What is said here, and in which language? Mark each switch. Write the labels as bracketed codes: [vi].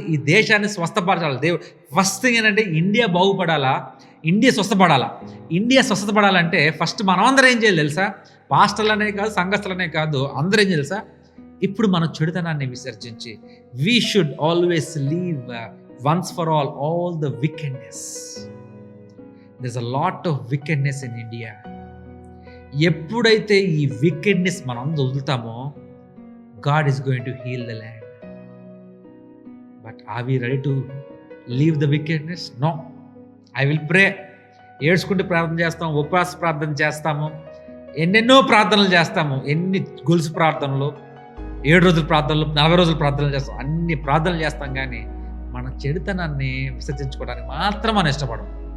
[te] ఈ దేశాన్ని స్వస్థపరచాలి. దేవుడు ఫస్ట్ థింగ్ ఏంటంటే ఇండియా బాగుపడాలా, ఇండియా స్వస్థపడాలా. ఇండియా స్వస్థపడాలంటే ఫస్ట్ మనమందరం ఏం చేయాలి తెలుసా? పాస్టర్లనే కాదు, సంఘస్థులనే కాదు, అందరూ ఏం తెలుసా? ఇప్పుడు మన చెడుతనాన్ని విసర్జించి [en] We should always leave once for all the wickedness. there's a lot of wickedness in India. [te] ఎప్పుడైతే ఈ వికెడ్నెస్ మనం వదులుతామో [en] God is going to heal the land. But are we ready to leave the wickedness? No. I will pray. [te] ఏడ్చుకుంటూ ప్రార్థన చేస్తాము, ఉపవాస ప్రార్థన చేస్తాము, ఎన్నెన్నో ప్రార్థనలు చేస్తాము, ఎన్ని గొలుసు ప్రార్థనలు, 7 రోజుల ప్రార్థనలు, 40 రోజుల ప్రార్థనలు చేస్తాం, అన్ని ప్రార్థనలు చేస్తాం. కానీ మన చెడుతనాన్ని విసర్జించుకోవడానికి మాత్రం మనం ఇష్టపడం.